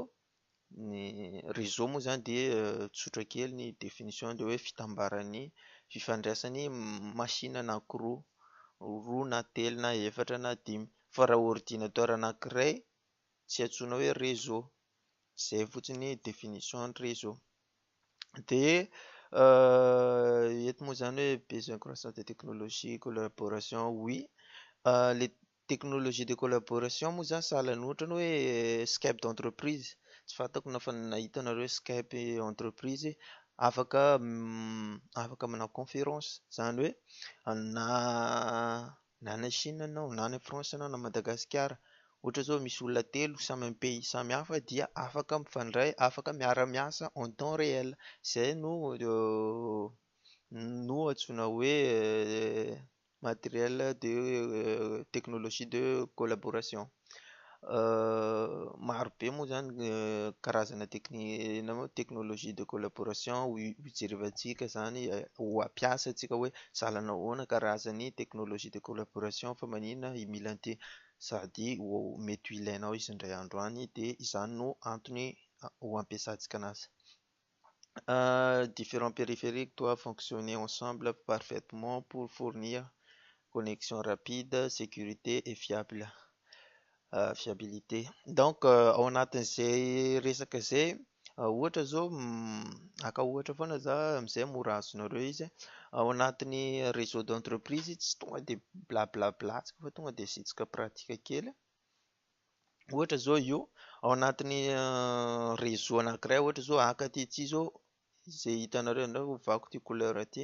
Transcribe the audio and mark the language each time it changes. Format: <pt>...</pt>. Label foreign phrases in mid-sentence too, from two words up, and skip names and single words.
<mg>Ny réseau moa zany dia tsotra kely ny définition dia hoe fitambaran'ny fifandraisan'ny machine anankiroa, roa na telo na efatra na dimy. Fa raha ordinateur anankiray tsy antsoina hoe réseau. Izay fotsiny définition ny réseau. Dia eto moa zany hoe</mg> <fr>besoin croissant de technologie, collaboration,</fr> <mg>oui.</mg> <fr>Les technologies de collaboration</fr> <mg>moa zany sahalan'ny ohatra ny hoe</mg> <fr>Skype d'entreprise.</fr> <mg>Tsy fantako na fa nahita nareo Skype entreprise afaka manao conférence. Izany hoe na any Chine ianao, na any France ianao, na Madagasikara. Ohatra zao misy olona telo samy amin'ny pays samihafa dia afaka mifandray, afaka miara-miasa</mg> <fr>en temps réel.</fr> <mg>Izay no antsoina hoe</mg> <fr>matériel de technologie de collaboration.</fr> <mg>Maro be moa zany karazana</mg> <fr>technologie de collaboration</fr> <mg>hijerevantsika zany ho ampiasantsika hoe sahala ahoana karazany</mg> <fr>technologie de collaboration</fr> <mg>fa maninona mila an'ity sady mety ho ilainao izy indray andro any dia izany no antony ho ampiasantsika anazy.</mg> <fr>Différents périphériques doivent fonctionner ensemble parfaitement pour fournir connexion rapide, sécurité et fiabilité.</fr> <mg>Donc ao anatin'izay resaka izay ohatra zao aka ohatra foana za amin'izay mora azonareo izy ao anatin'ny</mg> <fr>réseau d'entreprise</fr> <mg>tsy tonga dia blablatsika fa tonga dia asiantsika pratika kely. Ohatra zao io ao anatin'ny réseau anankiray, ohatra zao aka ity zao izay hitanareo indray ovako ity couleur ity.</mg>